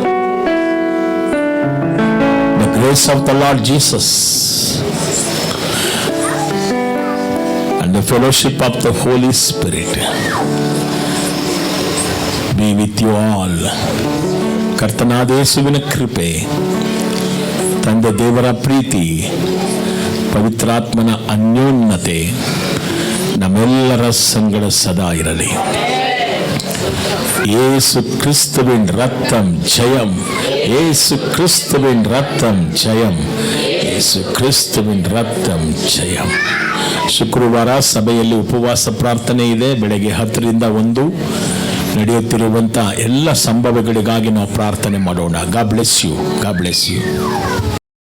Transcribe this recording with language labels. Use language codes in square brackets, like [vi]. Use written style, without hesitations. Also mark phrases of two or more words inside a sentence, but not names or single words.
[en] the grace of the Lord Jesus, and the fellowship of the Holy Spirit be with you all. [kn] ಕರ್ತನಾದ ಯೇಸುವಿನ ಕೃಪೆ, ತಂದೆ ದೇವರ ಪ್ರೀತಿ, ಪವಿತ್ರಾತ್ಮನ ಅನ್ಯೋನ್ಯತೆ ನಮ್ಮೆಲ್ಲರ ಸಂಗಡ ಸದಾ ಇರಲಿ. [ta] இயேசு கிறிஸ்துவின் ரத்தம் ஜெயம், இயேசு கிறிஸ்துவின் ரத்தம் ஜெயம், இயேசு கிறிஸ்துவின் ரத்தம் ஜெயம். [kn] ಶುಕ್ರವಾರ ಸಭೆಯಲ್ಲಿ ಉಪವಾಸ ಪ್ರಾರ್ಥನೆ ಇದೆ. ಬೆಳಗ್ಗೆ 10 ರಿಂದ 1 ನಡೆಯುತ್ತಿರುವಂಥ ಎಲ್ಲ ಸಂಭವಗಳಿಗಾಗಿ ನಾವು ಪ್ರಾರ್ಥನೆ ಮಾಡೋಣ. [en] God bless you.